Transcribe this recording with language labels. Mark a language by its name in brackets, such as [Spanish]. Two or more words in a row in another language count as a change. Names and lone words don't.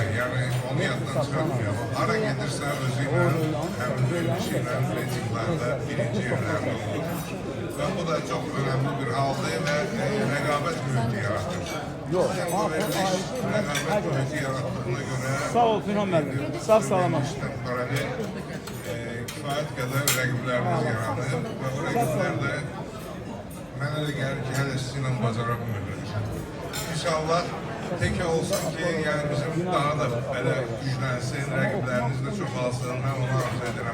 [Turkish] Yani onu yaddan çıkartmayalım. Ara gelirse özüyle hem şeyle reytinglerde birinci yerlerde olur. Ve bu da çok önemli bir halde ve rekabet mühiti yaratır. Yok, rekabet mühiti yarattığına göre sağ ol Tünhan Bey. [Azerbaijani] Sağ salamat. Kifayət qədər rəqiblərimiz yaranıb və bu rəqiblər də mənə də gəlir ki, hələ sizinlə bacara bilmirlər. İnşallah təkə olsun ki, yəni bizim daha da belə güclənsin, rəqiblərimiz də çoxalsın, mən onu arzu edirəm.